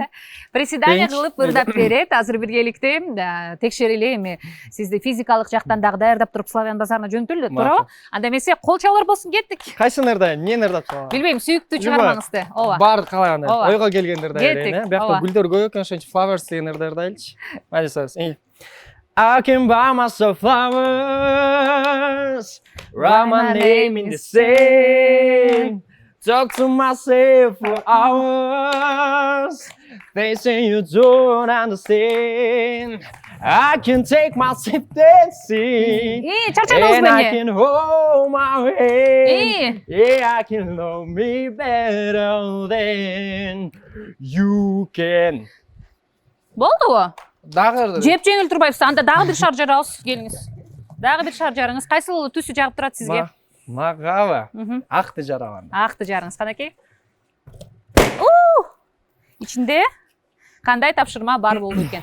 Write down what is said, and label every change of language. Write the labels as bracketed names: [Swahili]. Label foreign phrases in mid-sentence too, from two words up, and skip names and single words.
[Kyrgyz] Приседание кылып ырдап берет. Азыр биргеликте текшерели, эми сизди физикалык жактан дагы даярдап туруп Славян базарына жөнөтөлү, туурабы? Анда эмесе кол чабалар болсун, кеттик. Кайсыны ырдайм, эмнени ырдап чыгабам? Билбейм, сүйүктүү чыгармаңызды. Ооба. Баары калагандай, ойго келгенди ырдай берейин, Кеттик. Биякта гүлдөр көп экен, ошон үчүн flowers деген ырды ырдайлычы. Мына сиз. [English] I can buy myself flowers, write my name in the sand, talk to myself for hours. They say you don't understand. I can take myself dancing, [Kyrgyz] чарчадыңыз [English] and I [Kyrgyz] мени. [English] can hold my hand. И. Yeah, I can love me better than you can. [Kyrgyz] Болдубу? Дагы Жеп жеңил турбайбыз. Анда дагы бир шар жарабыз. Келиңиз. Дагы бир шар жарыңыз. Кайсыл түсү жагып турат сизге? Магабы. Акты жарабан. Акты жарыңыз. Канакей. Ичинде кандай тапшырма бар болду экен?